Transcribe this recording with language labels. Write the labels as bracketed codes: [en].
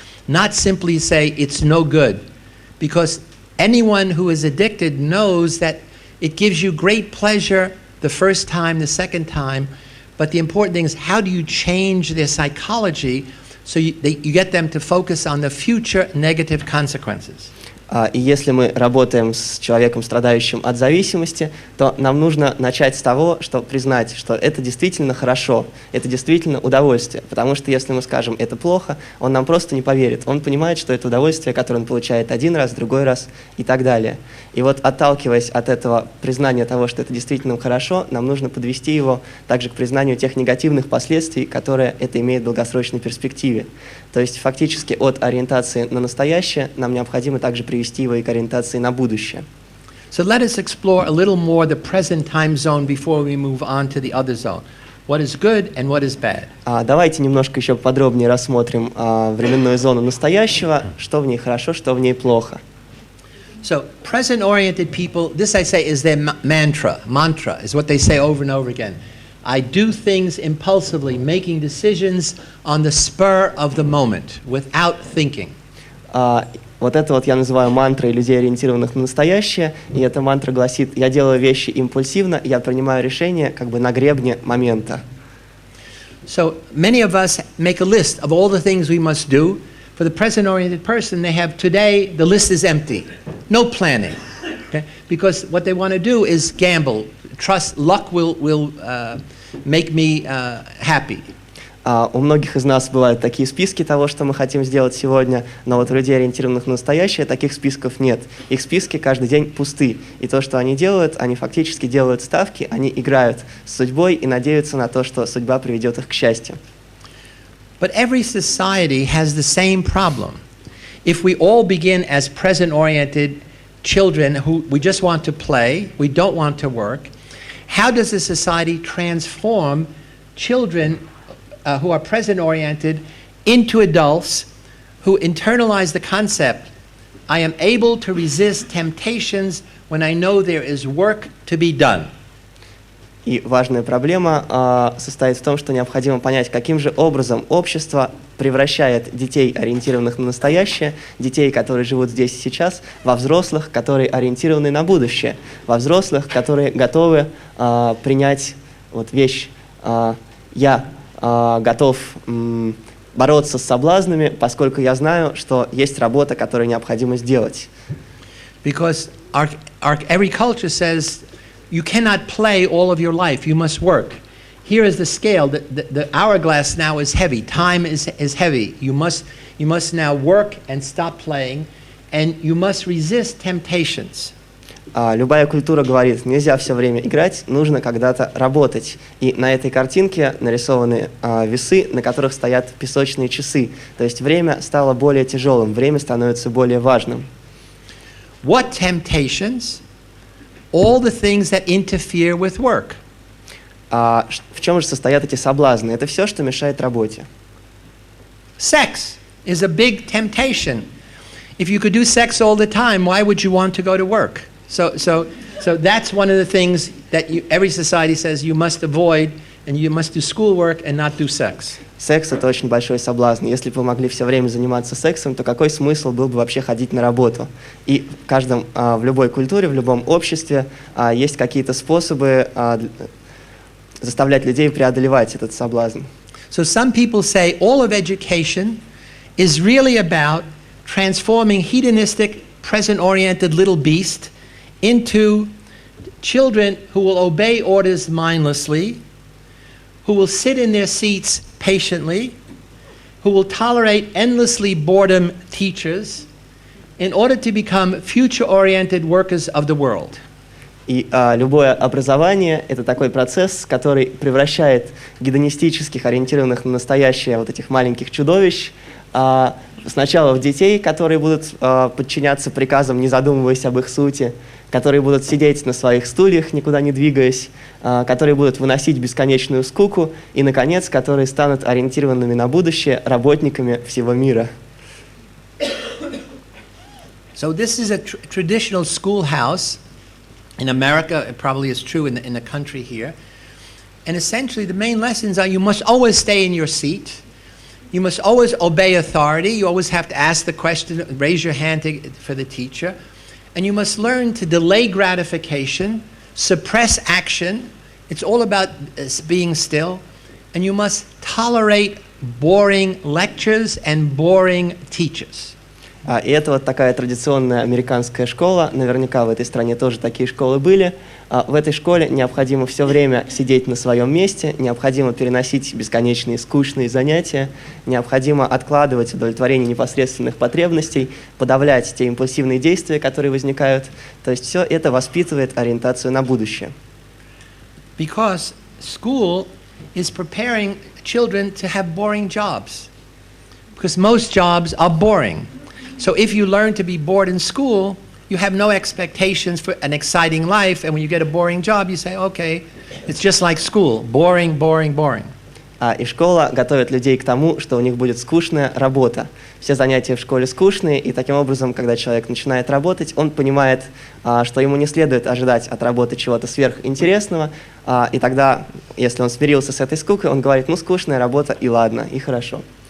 [en] Not simply say it's no good. Because anyone who is addicted knows that it gives you great pleasure the first time, the second time, but the important thing is how do you change their psychology so you get them to focus on the future negative consequences. [ru] И если мы работаем с человеком, страдающим от зависимости, то нам нужно начать с того, что признать, что это действительно хорошо, это действительно удовольствие. Потому что если мы скажем «это плохо», он нам просто не поверит. Он понимает, что это удовольствие, которое он получает один раз, другой раз и так далее. И вот отталкиваясь от этого признания того, что это действительно хорошо, нам нужно подвести его также к признанию тех негативных последствий, которые это имеет в долгосрочной перспективе. То есть фактически от ориентации на настоящее нам необходимо также привести его и к ориентации на будущее. [en] So let us explore a little more the present time zone before we move on to the other zone. What is good and what is bad? [ru] Давайте немножко еще подробнее рассмотрим временную зону настоящего, что в ней хорошо, что в ней плохо. [en] So present-oriented people, this I say is their mantra. Mantra is what they say over and over again. I do things impulsively, making decisions on the spur of the moment, without thinking. [ru] Вот это вот я называю мантрой людей, ориентированных на настоящее. И эта мантра гласит: я делаю вещи импульсивно, я принимаю решения как бы на гребне момента. [en] So many of us make a list of all the things we must do. For the present-oriented person, they have today, the list is empty. No planning. Okay? Because what they want to do is gamble. Trust luck will make me happy. [ru] У многих из нас бывают такие списки того, что мы хотим сделать сегодня, но вот у людей, ориентированных на настоящее, таких списков нет. Их списки каждый день пусты. И то, что они делают, они фактически делают ставки, они играют с судьбой и надеются на то, что судьба приведет их к счастью. [en] But every society has the same problem. If we all begin as present-oriented children who we just want to play, we don't want to work, how does the society transform children who are present-oriented into adults who internalize the concept, I am able to resist temptations when I know there is work to be done? [ru] И важная проблема состоит в том, что необходимо понять, каким же образом общество превращает детей, ориентированных на настоящее, детей, которые живут здесь и сейчас, во взрослых, которые ориентированы на будущее, во взрослых, которые готовы принять вот вещь «я готов бороться с соблазнами, поскольку я знаю, что есть работа, которую необходимо сделать». [en] Because every culture says you cannot play all of your life, you must work. Here is the scale, the hourglass now is heavy, time is heavy. You must now work and stop playing, and you must resist temptations. [ru] Любая культура говорит: нельзя все время играть, нужно когда-то работать. И на этой картинке нарисованы весы, на которых стоят песочные часы. То есть время стало более тяжелым, время становится более важным. [en] What temptations? All the things that interfere with work. [ru] В чем же состоят эти соблазны? Это все, что мешает работе. [en] Sex is a big temptation. If you could do sex all the time, why would you want to go to work? So that's one of the things that every society says you must avoid, and you must do schoolwork and not do sex. [ru] Секс — это очень большой соблазн. Если бы вы могли все время заниматься сексом, то какой смысл был бы вообще ходить на работу? И в любой культуре, в любом обществе есть какие-то способы заставлять людей преодолевать этот соблазн. [en] So some people say all of education is really about transforming hedonistic, present-oriented little beast into children who will obey orders mindlessly, who will sit in their seats patiently, who will tolerate endlessly boredom teachers in order to become future-oriented workers of the world. [ru] И любое образование — это такой процесс, который превращает гедонистических, ориентированных на настоящее вот этих маленьких чудовищ сначала в детей, которые будут подчиняться приказам, не задумываясь об их сути, которые будут сидеть на своих стульях, никуда не двигаясь, которые будут выносить бесконечную скуку, и, наконец, которые станут ориентированными на будущее работниками всего мира. [en] So this is a traditional schoolhouse. In America, it probably is true in the country here. And essentially, the main lessons are you must always stay in your seat. You must always obey authority. You always have to ask the question, raise your hand for the teacher. And you must learn to delay gratification, suppress action. It's all about being still. And you must tolerate boring lectures and boring teachers. [ru] И это вот такая традиционная американская школа. Наверняка в этой стране тоже такие школы были. В этой школе необходимо все время сидеть на своем месте, необходимо переносить бесконечные скучные занятия, необходимо откладывать удовлетворение непосредственных потребностей, подавлять те импульсивные действия, которые возникают. То есть все это воспитывает ориентацию на будущее. [en] Because school is preparing children to have boring jobs. Because most jobs are boring. So if you learn to be bored in school, you have no expectations for an exciting life, and when you get a boring job, you say, okay, it's just like school, boring, boring, boring. [ru] И школа готовит людей к тому, что у них будет скучная работа. Все занятия в школе скучные, и таким образом, когда человек начинает работать, он понимает, что ему не следует ожидать от работы чего-то сверхинтересного, и тогда, если он смирился с этой скукой, он говорит, ну, скучная работа, и ладно, и хорошо.